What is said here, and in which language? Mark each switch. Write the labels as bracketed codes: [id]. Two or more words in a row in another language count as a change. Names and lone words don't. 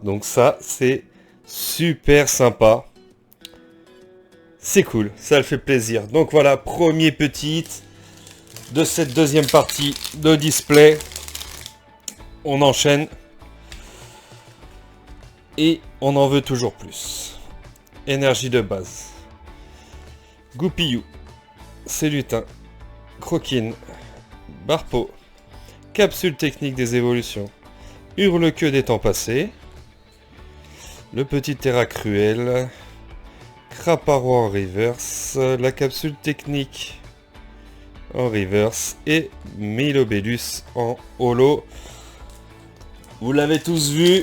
[fr] Donc ça, c'est super sympa. C'est cool, ça le fait plaisir. Donc voilà, premier petit hit de cette deuxième partie de display. On enchaîne. Et on en veut toujours plus. Énergie de base. Goupillou. Célutin. Croquine. Barpo. Capsule technique des évolutions. Hurle-queue des temps passés. Le petit Terra Cruel. Craparo en reverse. La capsule technique en reverse. Et Milobellus en holo. Vous l'avez tous vu.